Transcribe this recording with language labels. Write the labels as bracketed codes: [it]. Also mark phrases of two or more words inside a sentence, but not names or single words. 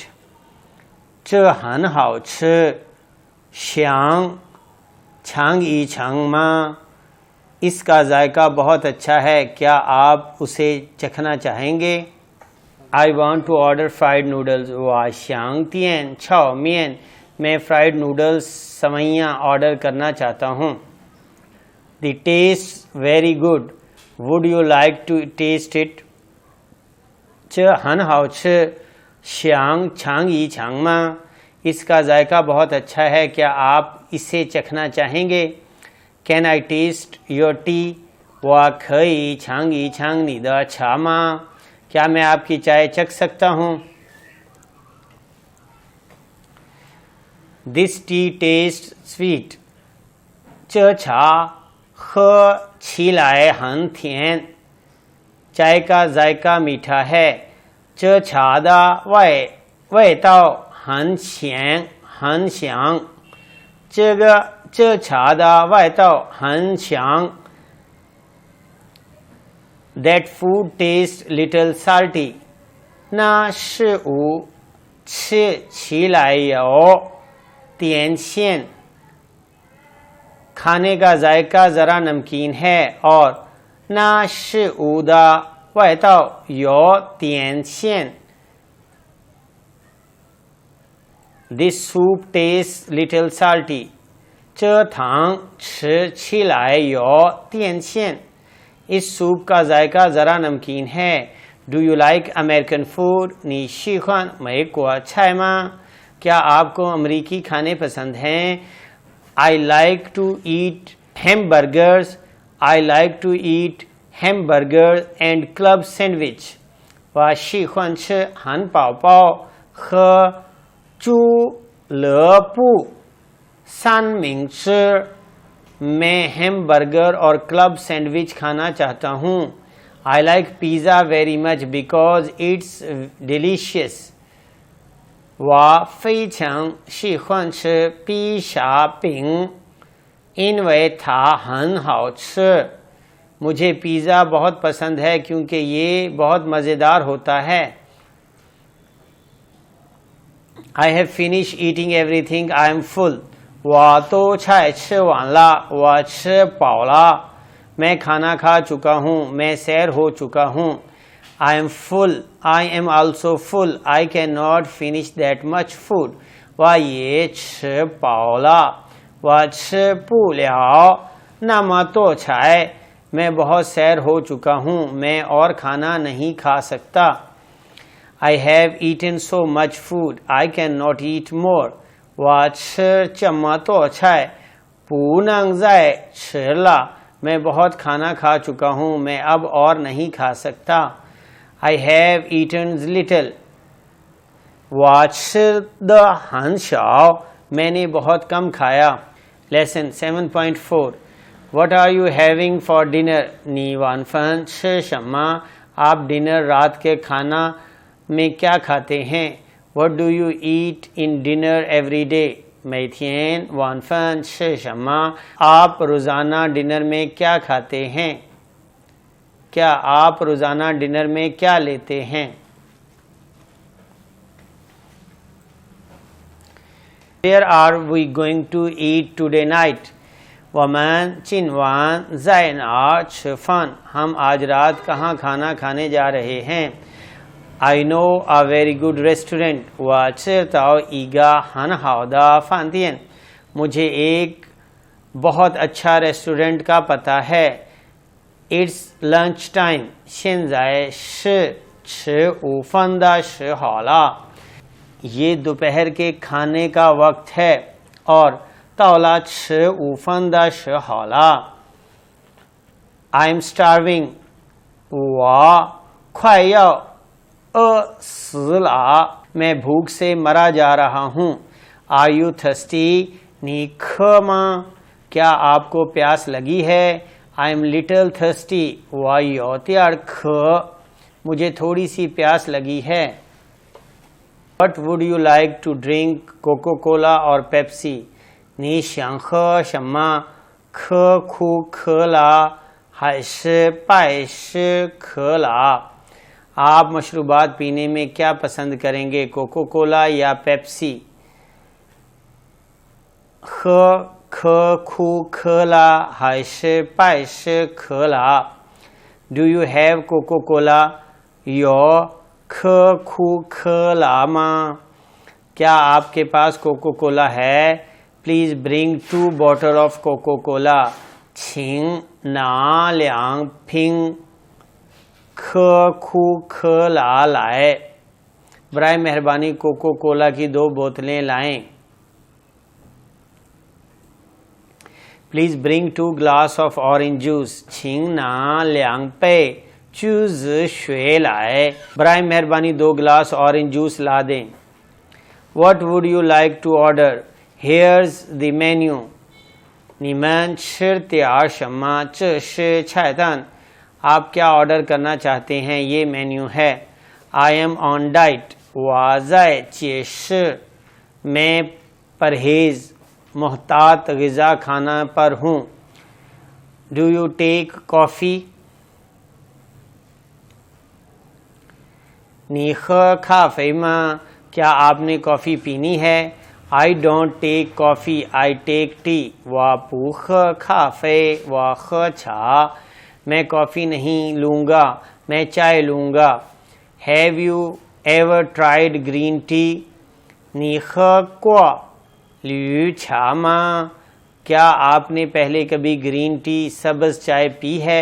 [zh] 这很好吃. 香尝一尝吗? [ur] اس کا ذائقہ بہت اچھا ہے، کیا آپ اسے چکھنا چاہیں گے? [en] I want to order fried noodles. [zh] 我想点炒面. [ur] मैं [en] fried noodles [ur] سویاں آرڈر کرنا چاہتا ہوں. [en] The taste very good. Would you like to taste it? [zh] 这很好吃. 想尝一尝吗? [ur] اس کا ذائقہ بہت اچھا ہے، کیا آپ اسے چکھنا چاہیں گے? [en] Can I taste your tea? [zh] 我可以尝一尝你的茶吗? [ur] کیا میں آپ کی چائے چکھ سکتا ہوں? [en] This tea tastes sweet. [zh] 这茶喝起来很甜. [ur] چائے کا ذائقہ میٹھا ہے. [zh] 这茶的味道很香. 这茶的味道很香. [en] That food tastes little salty. [zh] 那食物吃起来有点咸. [ur] کھانے کا ذائقہ ذرا نمکین ہے اور [zh] 那食物的味道有点咸. [en] This soup tastes little salty. [zh] 这汤吃起来有点咸. [ur] اس سوپ کا ذائقہ ذرا نمکین ہے. [en] Do you like American food? [zh] 你喜欢美国菜吗? [ur] کیا آپ کو امریکی کھانے پسند ہیں? [en] I like to eat hamburgers. I like to eat hamburgers and club sandwich. [zh] 我喜欢吃汉堡包和猪肋布三明治. [ur] میں ہیمبرگر اور [en] club sandwich [ur] کھانا چاہتا ہوں. [en] I like pizza very much because it's delicious. [zh] 我非常喜欢吃披萨饼，因为它很好吃. [ur] مجھے پیزا بہت پسند ہے کیونکہ یہ بہت مزیدار ہوتا ہے. [en] I have finished eating everything. I am full. [zh] 我都菜吃完了，我吃饱了. [ur] میں کھانا کھا چکا ہوں، میں سیر ہو چکا ہوں. [en] I am full. I am also full. I cannot finish that much food. [zh] 我也吃饱了，我吃不了那么多菜. [ur] میں بہت سیر ہو چکا ہوں، میں اور کھانا نہیں کھا سکتا. [en] I have eaten so much food. I cannot eat more. [zh] 我吃这么多菜，不能再吃了。 [ur] میں بہت کھانا کھا چکا ہوں، میں اب اور نہیں کھا سکتا. [en] I have eaten little. [zh] 我吃的很少， [ur] میں نے بہت کم کھایا. [en] Lesson 7.4. What are you having for dinner? [zh] 你晚饭吃什么? [ur] آپ ڈنر رات کے کھانا میں کیا کھاتے ہیں? [en] What do you eat in dinner every day? [zh] 每天晚饭吃什么? [ur] آپ روزانہ ڈنر میں کیا کھاتے ہیں? کیا آپ روزانہ ڈنر میں کیا لیتے ہیں? [en] Where are we going to eat today night? [zh] 我们今晚在哪儿吃饭? [ur] ہم آج رات کہاں کھانا کھانے جا رہے ہیں? [en] I know a very good restaurant. [zh] 我知道一个很好的饭店. [ur] مجھے ایک بہت اچھا ریسٹورنٹ کا پتا ہے. [en] It's lunch time. [zh] 现在是吃午饭的时候了. [ur] یہ دوپہر کے کھانے کا وقت ہے اور [zh] 到了吃午饭的时候了. [en] I'm starving. [zh] 我快要死了 [ur] میں بھوک سے مرا جا رہا ہوں. [en] Are you thirsty [zh] 你渴吗 [ur] کیا آپ کو پیاس لگی ہے? [en] I am little thirsty [zh] 我有点渴 [ur] مجھے تھوڑی سی پیاس لگی ہے. [en] What would you like to drink Coca-Cola or Pepsi [zh] 你想喝什么可口可乐还是百事可乐 [ur] آپ مشروبات پینے میں کیا پسند کریں گے، کوکو کولا یا پیپسی? [zh] 可口可乐还是百事可乐 [en] Do you have Coca-Cola [zh] 有可口可乐吗 [ur] کیا آپ کے پاس کوکو کولا ہے? [en] Please bring 2 bottles of Coca-Cola [zh] 请拿2瓶可口可乐来 [ur] برائے مہربانی کوکو کولا کی 2 بوتلیں لائیں. [en] Please bring 2 glass of orange juice [zh] 请拿2杯 juice 水来 [ur] برائے مہربانی 2 گلاس [en] orange juice [ur] لا دیں. [en] What would you like to order? Here's the menu [zh] 你们吃点什么这是菜单 [ur] آپ کیا آرڈر کرنا چاہتے ہیں، یہ مینیو ہے. [en] I am on diet [zh] 我在节食 [ur] میں پرہیز محتاط غذا کھانا پر ہوں. [en] Do you take coffee [zh] 你喝咖啡吗 [ur] کیا آپ نے کافی پینی ہے? [en] I don't take coffee I take tea [zh] 我不喝咖啡我喝茶 [ur] میں کافی نہیں لوں گا، میں چائے لوں گا. [en] Have you ever tried green tea [zh] 你喝过绿茶吗 [ur] کیا آپ نے پہلے کبھی [en] green tea [ur] سبز چائے پی ہے?